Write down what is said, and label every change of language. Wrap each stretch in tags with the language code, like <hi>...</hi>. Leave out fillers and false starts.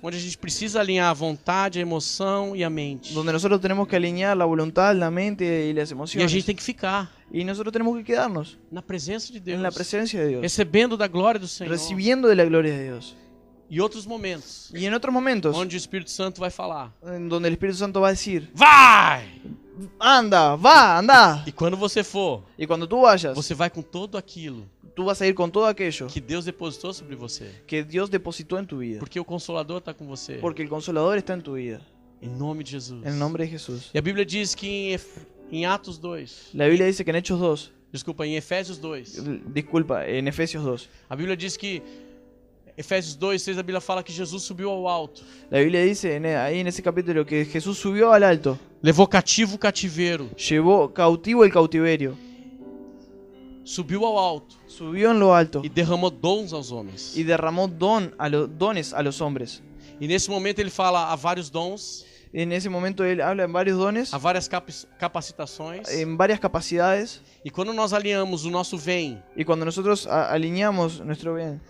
<pt>onde a gente precisa alinhar a vontade, a emoção e a mente.</pt> <es>donde nosotros tenemos que alinear la voluntad, la mente y las</es> <pt>E a</pt> <es>emociones.</es> <pt>gente tem que ficar</pt> <es>Y nosotros tenemos que quedarnos</es> <pt>na presença de Deus,</pt> <es>en la presencia de Dios,</es> <pt>recebendo da glória do Senhor.</pt> <es>recibiendo de la gloria de Dios.</es> <pt>E outros momentos</pt> <es>Y en otros momentos,</es> <pt>onde o Espírito Santo vai falar:</pt> <es>en donde el Espíritu Santo va a decir,</es> <pt>vai!</pt> <es>anda, va, anda.</es> <pt>E quando você for,</pt> <es>Y cuando tú vayas,</es> <pt>você vai com todo aquilo</pt> <es>tú vas a ir con todo aquello</es> <pt>que Deus depositou sobre você.</pt> <es>que Dios depositó en tu vida.</es> <pt>Porque o Consolador está com você.</pt> <es>Porque el Consolador está en tu vida.</es> <pt>Em nome de Jesus.</pt> <es>En el nombre de Jesús.</es> <pt>E a Bíblia diz que em Atos 2,</pt> <es>La Biblia dice que en Hechos 2,</es> <pt>desculpa, em Efésios 2,</pt> <es>disculpa, en Efesios 2,</es> <pt>a Bíblia diz que Efésios 2:6, a Bíblia fala que Jesus subiu ao alto,</pt> <es>la Biblia dice ahí en ese capítulo que Jesús subió al alto,</es> <pt>levou cativo o cativeiro,</pt> <es>llevó cautivo el cautiverio,</es> <pt>subiu ao alto</pt> <es>subió en lo alto</es> <pt>e derramou dons aos homens.</pt> <es>y derramó dones a los hombres.</es> <pt>E nesse momento ele fala há vários dons,</pt> <es>En ese momento él habla en varios dones,</es> <pt>há várias capacitações.</pt> <es>en varias capacidades,</es> <pt>E quando nós alinhamos o nosso vem,</pt> <es>y cuando nosotros alineamos nuestro bien,</es>